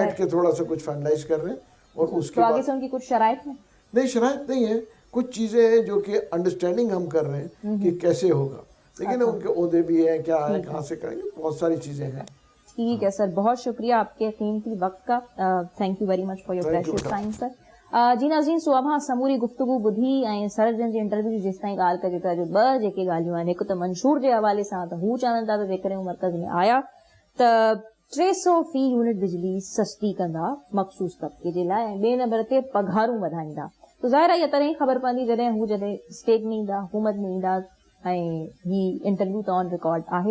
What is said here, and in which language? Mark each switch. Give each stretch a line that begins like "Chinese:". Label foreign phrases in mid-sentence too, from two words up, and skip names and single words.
Urdu: بیٹھ کے تھوڑا سا کچھ فائنلائز کر رہے ہیں, اور اس کے بعد آگے سے ان کی کچھ شرائط ہیں؟ نہیں, شرائط نہیں ہے, کچھ چیزیں ہیں جو کہ انڈرسٹینڈنگ ہم کر رہے ہیں کہ کیسے ہوگا. لیکن ان کے عہدے بھی ہیں, کیا ہے, کہاں سے کریں گے, بہت ساری چیزیں ہیں. ٹھیک ہے سر, بہت شکریہ آپ کے قیمتی وقت کا.
English: Thank you very much for your precious time sir.
Sindhi: جی ناظرین, صبح سموری گفتگو بدھی ऐं सर जन जे इंटरव्यू जेसि ताईं ॻाल्हि कजे त जो ॿ जेके ॻाल्हियूं आहिनि, हिकु त मंशूर जे हवाले सां त हू चवनि था त जेकॾहिं हू मर्कज़ में आया त 300 यूनिट बिजली सस्ती कंदा मख़सूस तबिके जे लाइ, ऐं ॿिए नंबर ते पघारूं वधाईंदा. त ज़ाहिर आहे इहा तॾहिं ख़बर पवंदी जॾहिं स्टेट में ईंदा, हुकूमत में ईंदा, ऐं ही इंटरव्यू त ऑन रिकॉर्ड आहे.